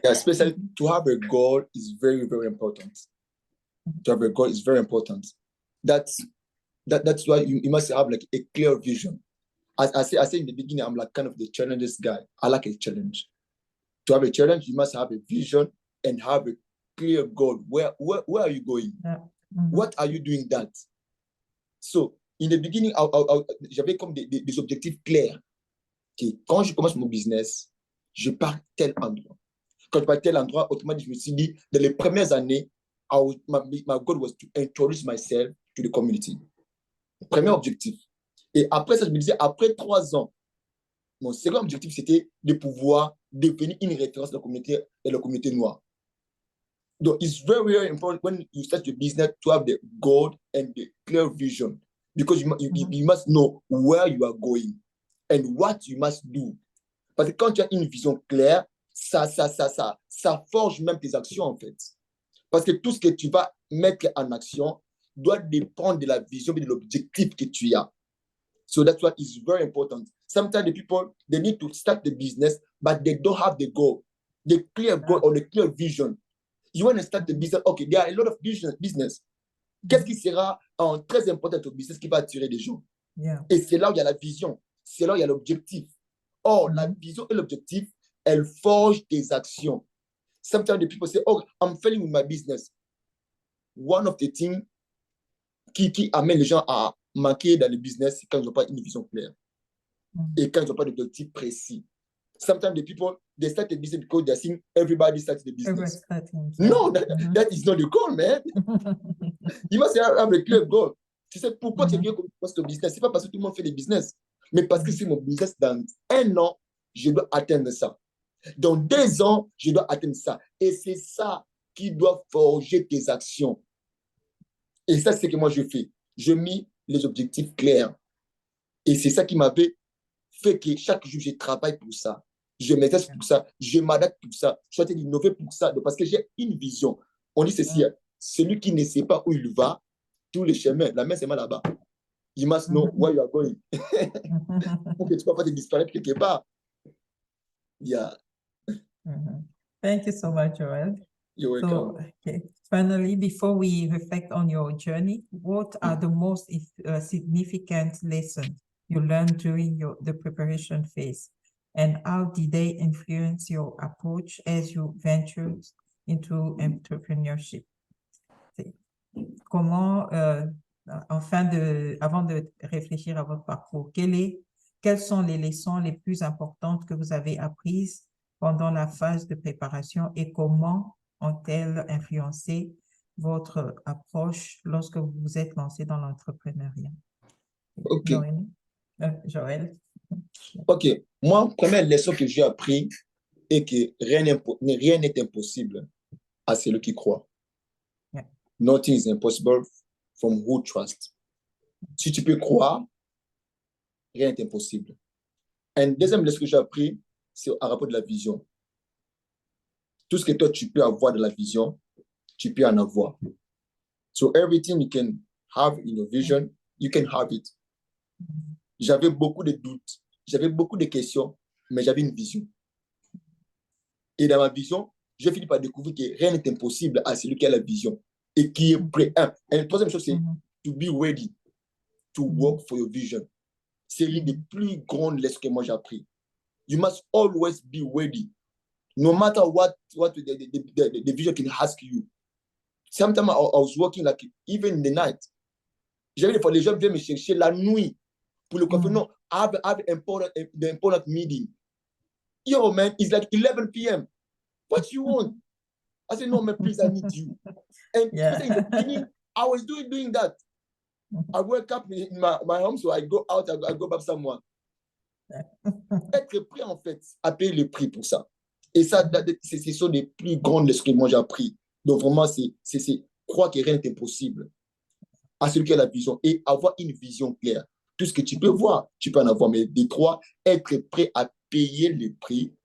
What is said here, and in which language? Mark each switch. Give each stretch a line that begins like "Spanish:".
English: Yeah, especially to have a goal is very, very important. To have a goal is very important. That's why you must have like a clear vision. As I say in the beginning, I'm like kind of the challenges guy. I like a challenge. To have a challenge, you must have a vision and have a clear goal. Where are you going? Yeah. What are you doing that? So, in the beginning,
French: j'avais comme des objectifs clairs. Okay, quand je commence mon business, je pars tel endroit. Quand je pars tel endroit, automatiquement, je me suis dit, dans les premières années,
English: my goal was to introduce myself to the community.
French: Premier objectif. Et après ça, je me disais, après 3 ans, mon second objectif, c'était de pouvoir devenir une référence dans la communauté noire.
English: Donc, it's very, very important when you start your business to have the goal and the clear vision, because you must know where you are going and what you must do.
French: Parce que quand tu as une vision claire, ça forge même tes actions, en fait. Parce que tout ce que tu vas mettre en action doit dépendre de la vision et de l'objectif que tu as.
English: So that's what is very important. Sometimes the people, they need to start the business, but they don't have the goal, the clear goal or the clear vision. You want to start the business, okay, there are a lot of business.
French: Qu'est-ce qui sera très important au business qui va attirer des gens?
English: Yeah.
French: Et c'est là où il y a la vision, c'est là où il y a l'objectif. Or, la vision et l'objectif, elles forgent tes actions.
English: Sometimes the people say, oh, I'm failing with my business. One of the things
French: qui amène les gens à manquer dans le business, c'est quand ils n'ont pas une vision claire et quand ils n'ont pas d'objectif précis.
English: Sometimes the people, they start a business because they're seeing everybody starting the business. No, that is not the goal, man. You must have a clear goal.
French: Tu sais pourquoi tu viens commencer ton business? C'est pas parce que tout le monde fait des business, mais parce que c'est mon business. Dans 1 an, je dois atteindre ça. Dans 2 ans, je dois atteindre ça. Et c'est ça qui doit forger tes actions. Et ça, c'est ce que moi, je fais. Je mets les objectifs clairs. Et c'est ça qui m'avait fait que chaque jour, je travaille pour ça. Je m'exerce pour ça. Je m'adapte pour ça. Je suis en train d'innover pour ça. Parce que j'ai une vision. On dit ceci, celui qui ne sait pas où il va, tous les chemins, la main, c'est mal là-bas.
English: You must know where you are going.
French: Pour que tu ne peux pas te disparaître quelque part.
English: Yeah. Thank you so much, Joel. You're welcome. So, okay. Finally, before we reflect on your journey, what are the most significant lessons you learned during the preparation phase? And how did they influence your approach as you ventured into entrepreneurship?
French: Comment, avant de réfléchir à votre parcours, quelles sont les leçons les plus importantes que vous avez apprises pendant la phase de préparation et comment ont-elles influencé votre approche lorsque vous vous êtes lancé dans l'entrepreneuriat? OK. Joël. OK. Moi, première leçon que j'ai appris est que rien n'est impossible à celui qui croit.
English: Yeah. Nothing is impossible from who trusts.
French: Si tu peux croire, rien n'est impossible. Une deuxième leçon que j'ai appris, c'est à rapport de la vision. Tout ce que toi, tu peux avoir de la vision, tu peux en avoir.
English: So everything you can have in your vision, you can have it.
French: J'avais beaucoup de doutes, j'avais beaucoup de questions, mais j'avais une vision. Et dans ma vision, j'ai fini par découvrir que rien n'est impossible à celui qui a la vision et qui est prêt. Et la troisième chose, c'est
English: to be ready to work for your vision.
French: C'est l'une des plus grandes leçons que moi j'ai appris.
English: You must always be ready. No matter what the vision can ask you. Sometimes I was working like even in the night.
French: J'avais des fois les gens viennent me chercher la nuit pour le confirmer.
English: No, I have the important meeting. Yo, man, it's like 11 p.m. What you want? I said, no, man, please, I need you. And in the beginning, I was doing that. I wake up in my home, so I go out, I go back someone.
French: Être prêt, en fait, à payer le prix pour ça. Et ça, ce sont les plus grandes leçons que moi j'ai appris. Donc vraiment, c'est croire que rien n'est impossible à celui qui a la vision et avoir une vision claire. Tout ce que tu peux voir, tu peux en avoir, mais des trois, être prêt à payer le prix